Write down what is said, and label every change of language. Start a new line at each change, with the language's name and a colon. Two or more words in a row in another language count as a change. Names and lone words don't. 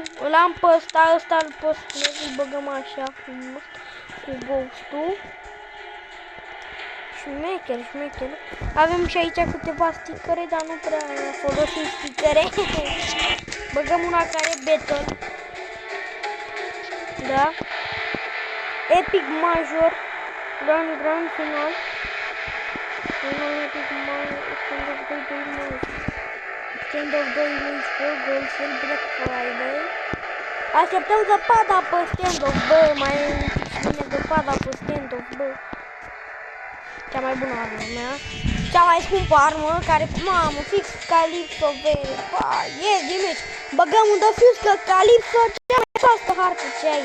Romanian: Îl am pe ăsta îl postez, îl băgăm așa frumos, cu ghost-ul. Șmecher. Avem și aici câteva stickere, dar nu prea folosim stickere. Băgăm una care e battle. Da.
English: Epic major. Grand final. Epic major. Standoff 2 Wins for Gold Sale Black Friday.
Romanian: Așteptăm zăpada pe Standoff, bă. Mai bine zăpada pe Standoff, bă. Cea mai bună armă mea. Cea mai scumpă armă, care, mamă, fix Calypso vede. E gimici. Băgăm un defuse, că Calypso cea mai proastă hartă ce ai.